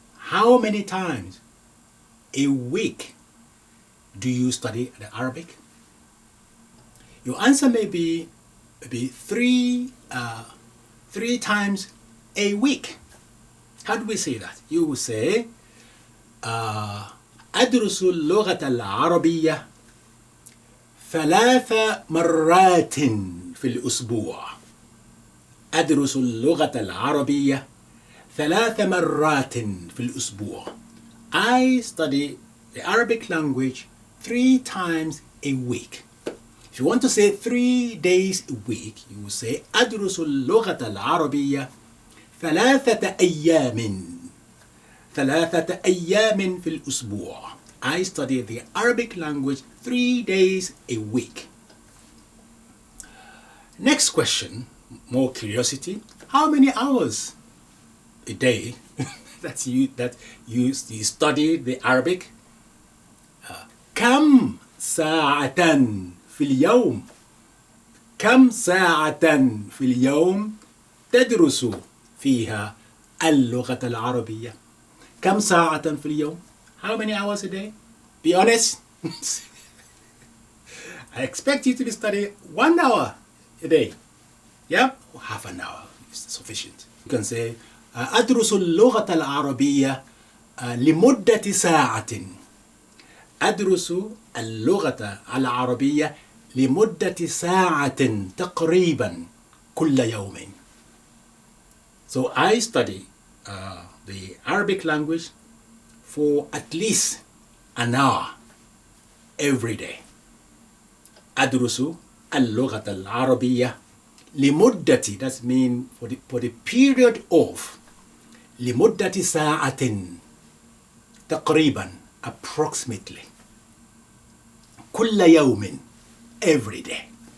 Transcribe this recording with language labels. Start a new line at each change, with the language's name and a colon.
English: How many times a week do you study the Arabic? Your answer may be three times a week. How do we say that? You will say
Arabic: أدرس اللغة العربية 3 مرات في الأسبوع. أدرس اللغة العربية 3 مرات في الأسبوع.
English: I study the Arabic language 3 times a week. If you want to say 3 days a week, you will say
Arabic: أدرس اللغة العربية 3 أيام. 3 أيام في الأسبوع.
English: I study the Arabic language 3 days a week. Next question, more curiosity. How many hours a day that you study the Arabic?
Arabic: كم ساعة في اليوم؟ كم ساعة في اليوم تدرس فيها اللغة العربية؟ كم ساعة في اليوم?
English: How many hours a day? Be honest. I expect you to be studying 1 hour a day. Yeah? Or half an hour is sufficient. You can say
Arabic: أدرس اللغة العربية لمدة ساعة. أدرس اللغة العربية لمدة ساعة تقريبا كل يوم.
English: So I study the Arabic language for at least an hour every day.
Arabic: أدرس اللغة العربية لمدة,
English: that means for the period of
Arabic: لمدة ساعة تقريبا,
English: approximately,
Arabic: كل يوم,
English: every day.